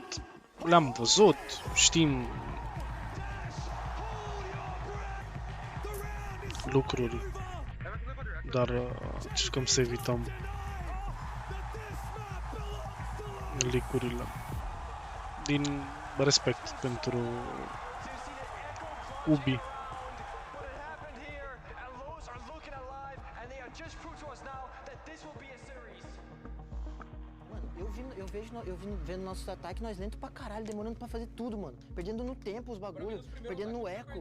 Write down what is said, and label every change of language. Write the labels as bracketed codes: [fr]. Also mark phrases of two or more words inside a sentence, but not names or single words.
[ro] Le-am văzut, știm lucruri, dar încercăm să evităm leak-urile din respect pentru Ubi. [pt] Eu vim vendo nossos ataques, nós lento pra caralho, demorando pra fazer tudo, mano. Perdendo no tempo os bagulhos, perdendo no eco.